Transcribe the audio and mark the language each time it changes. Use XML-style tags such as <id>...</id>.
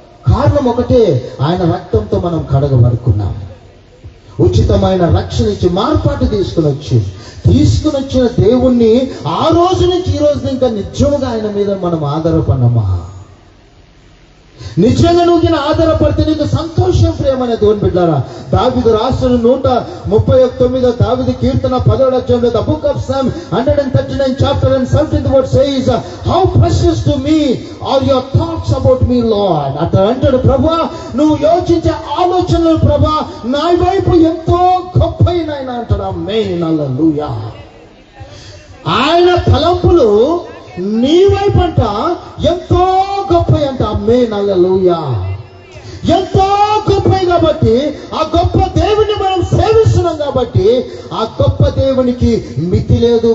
<te>కారణం ఒకటే, ఆయన రక్తంతో మనం కడగబడుకున్నాం. ఉచితమైన రక్షణ ఇచ్చి మార్పాటు తీసుకుని వచ్చిన దేవుణ్ణి ఆ రోజు నుంచి ఈ రోజు ఇంకా నిజంగా ఆయన మీద మనం ఆధారపడినమా? నిజంగా నువ్వు ఆధారపడితే నీకు సంతోషం. ప్రేమైన దేవుని బిడ్డారా, దావీదు రాసిన 139 దావీదు కీర్తన 10వ అధ్యాయంలో</te> <en>the book of Psalm 139 chapter and 17th verse says, how precious to me are your thoughts about me, Lord.</en> <te>అట్లా అంటాడు, ప్రభువా నువ్వు యోచించే ఆలోచనలు ప్రభువా నా వైపు ఎంతో గొప్పైన అంటాడు. ఆమేన్, హల్లెలూయా. ఆయన తలంపులు నీ వైపు అంట ఎంతో గొప్ప అంట. ఆమేన్, హల్లెలూయా. ఎంతో గొప్ప కాబట్టి ఆ గొప్ప దేవుని మనం సేవిస్తున్నాం కాబట్టి ఆ గొప్ప దేవునికి మితి లేదు.</te>